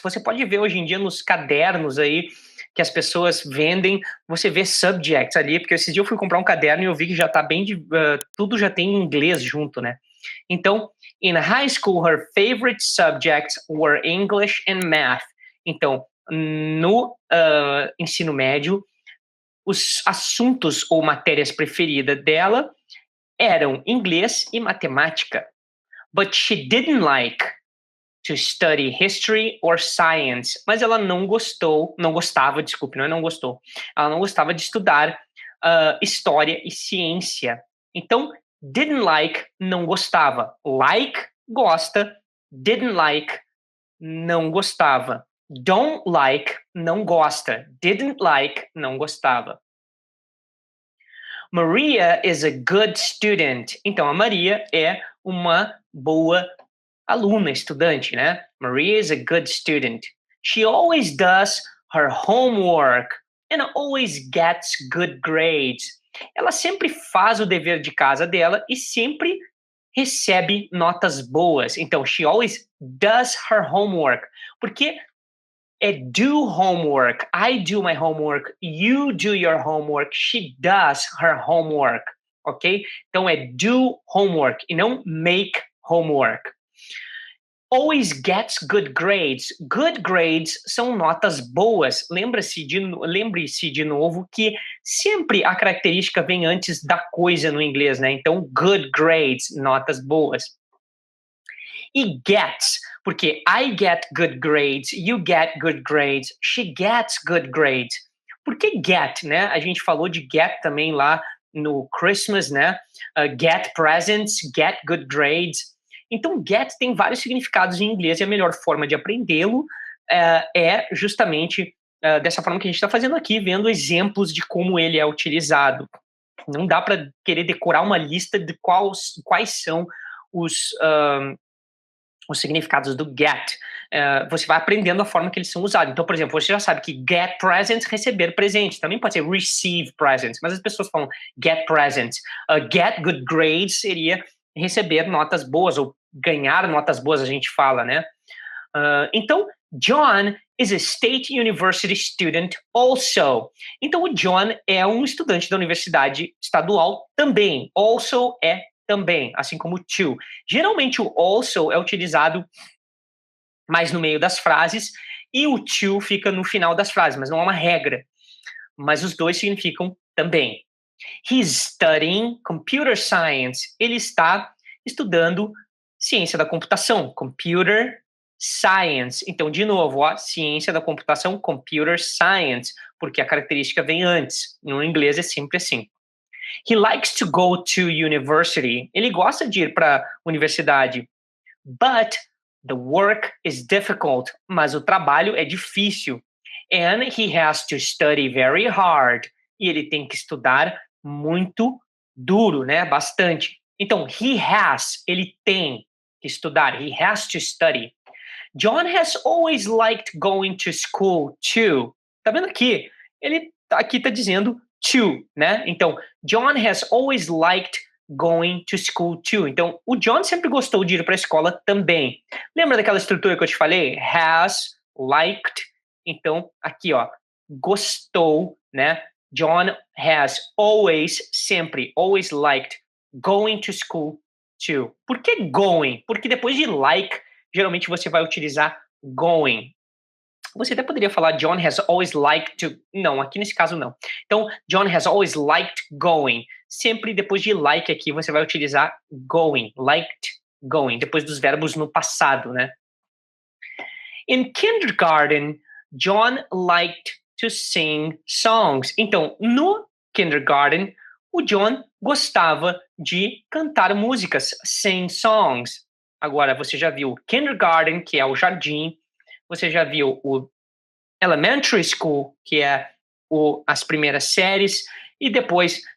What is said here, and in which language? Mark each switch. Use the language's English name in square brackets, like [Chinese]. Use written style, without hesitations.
[Portuguese] Você pode ver hoje em dia nos cadernos aí que as pessoas vendem, você vê subjects ali, porque esse dia eu fui comprar um caderno e eu vi que já tá bem tudo já tem inglês junto, né? [English] Então, in high school, her favorite subjects were English and math. [Portuguese] Então, no ensino médio, os assuntos ou matérias preferidas dela eram inglês e matemática. [English] But she didn't like to study history or science. [Portuguese] Mas ela não gostou, não gostava, desculpe, não gostou. Ela não gostava de estudar história e ciência. Então, [English] didn't like, [Portuguese] não gostava. Like, gosta. [English] Didn't like, [Portuguese] não gostava. [English] Don't like, [Portuguese] não gosta. [English] Didn't like, [Portuguese] não gostava. [English] Maria is a good student. [Portuguese] Então, a Maria é uma boa aluna, estudante, né? [English] Maria is a good student. She always does her homework and always gets good grades. [Portuguese] Ela sempre faz o dever de casa dela e sempre recebe notas boas. [English] Então, she always does her homework. [Portuguese] Porque é do homework. [English] I do my homework. You do your homework. She does her homework. Ok? [Portuguese] Então, é do homework e não make homework. [English] Always gets good grades. Good grades [Portuguese] são notas boas. Lembre-se de novo que sempre a característica vem antes da coisa no inglês, né? Então, good grades, notas boas. E gets, porque [English] I get good grades, you get good grades, she gets good grades. [Portuguese] Por que get, né? A gente falou de get também lá no Christmas, né? [English] Get presents, get good grades. [Portuguese] Então, get tem vários significados em inglês e a melhor forma de aprendê-lo é justamente dessa forma que a gente está fazendo aqui, vendo exemplos de como ele é utilizado. Não dá para querer decorar uma lista de quais são os significados do get. Você vai aprendendo a forma que eles são usados. Então, por exemplo, você já sabe que [English] get presents, [Portuguese] receber presentes. Também pode ser [English] receive presents, [Portuguese] mas as pessoas falam [English] get presents. Get good grades [Portuguese] seria receber notas boas ou ganhar notas boas, a gente fala, né? [English] Então, John is a State University student also. [Portuguese] Então, o John é um estudante da universidade estadual também. Also é também, assim como to. Geralmente, o also é utilizado mais no meio das frases e o to fica no final das frases, mas não é uma regra. Mas os dois significam também. [English] He's studying computer science. [Portuguese] Ele está estudando ciência da computação, computer science. Então, de novo, ciência da computação, computer science, porque a característica vem antes. No inglês é sempre assim. [English] He likes to go to university. [Portuguese] Ele gosta de ir para a universidade. [English] But the work is difficult. [Portuguese] Mas o trabalho é difícil. [English] And he has to study very hard. [Portuguese] E ele tem que estudar muito duro, né? Bastante. Então, ele tem que estudar. [English] He has to study. John has always liked going to school too. [Portuguese] Tá vendo aqui? Ele aqui tá dizendo to, né? [English] Então, John has always liked going to school too. [Portuguese] Então, o John sempre gostou de ir para a escola também. Lembra daquela estrutura que eu te falei? Has, liked. Então, aqui, gostou, né? [English] John has always, sempre, always liked going to school too. [Portuguese] Por que going? Porque depois de like, geralmente você vai utilizar going. Você até poderia falar [English] John has always liked to... [Portuguese] Não, aqui nesse caso não. [English] Então, John has always liked going. [Portuguese] Sempre depois de like aqui, você vai utilizar going. [English] Liked going. [Portuguese] Depois dos verbos no passado, né? [English] In kindergarten, John liked to sing songs. [Portuguese] Então, no kindergarten, o John gostava de cantar músicas, [English] sing songs. [Portuguese] Agora, você já viu kindergarten, que é o jardim. Você já viu o elementary school, que é as primeiras séries. E depois